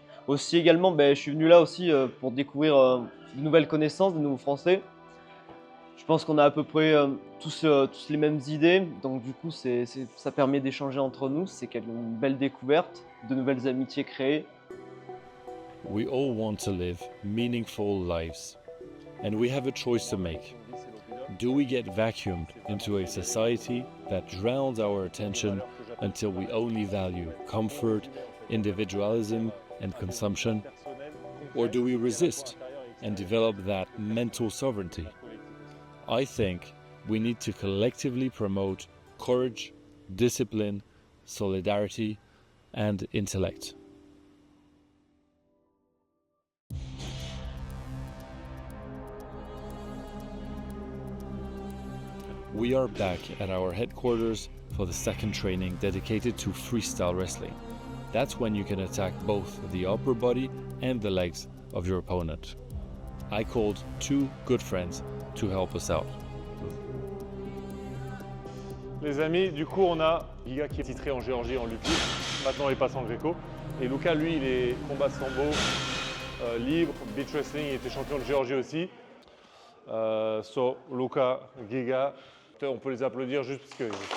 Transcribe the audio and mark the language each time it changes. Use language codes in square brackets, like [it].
[fr] Aussi également, je suis venu là aussi pour découvrir de nouvelles connaissances, de nouveaux Français. Je pense qu'on a à peu près tous les mêmes idées, donc du coup ça permet d'échanger entre nous, c'est une belle découverte, de nouvelles amitiés créées. [en] We all want to live meaningful lives, and we have a choice to make. Do we get vacuumed into a society that drowns our attention until we only value comfort, individualism, and consumption? Or do we resist and develop that mental sovereignty? I think we need to collectively promote courage, discipline, solidarity, and intellect. We are back at our headquarters for the second training dedicated to freestyle wrestling. That's when you can attack both the upper body and the legs of your opponent. I called two good friends to help us out. [fr] Les amis, du coup on a Giga qui est titré en Géorgie en lutte libre, maintenant il passe en gréco. Et Luca lui il est combat sambo, libre, beach wrestling, il était champion de Géorgie aussi. So Luca, Giga, on peut les applaudir juste parce que...